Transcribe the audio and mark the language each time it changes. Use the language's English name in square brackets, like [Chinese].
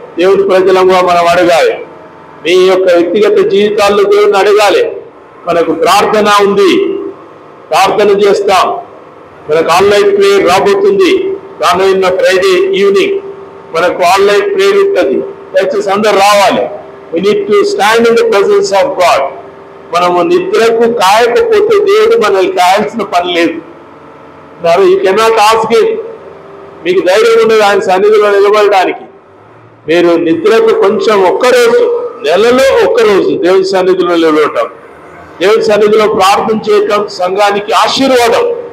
[Telugu] దేవుని ప్రజలంగా మనం అడగాలి. మీ యొక్క వ్యక్తిగత జీవితాల్లో దేవుడిని అడగాలి. మనకు ప్రార్థన ఉంది, ప్రార్థన చేస్తాం. మనకు ఆన్లైన్ ప్రేయర్ రాబోతుంది. రానున్న ఫ్రైడే ఈవినింగ్ మనకు ఆన్లైన్ ప్రేయర్ ఉంటుంది. దయచేసి అందరు రావాలి. [English] We need to stand in the presence of God. [Telugu] మనము నిద్రకు కాయకపోతే దేవుడు మనల్ని కాయాల్సిన పని లేదు. [English] You cannot ask him. [Telugu] మీకు ధైర్యం ఉండదు ఆయన సన్నిధిలో నిలబడడానికి. మీరు నిద్రకు కొంచెం ఒక్కరోజు, నెలలో ఒక్కరోజు దేవుని సన్నిధిలో నిలబడటం, దేవుని సన్నిధిలో ప్రార్థన చేయటం సంఘానికి ఆశీర్వాదం.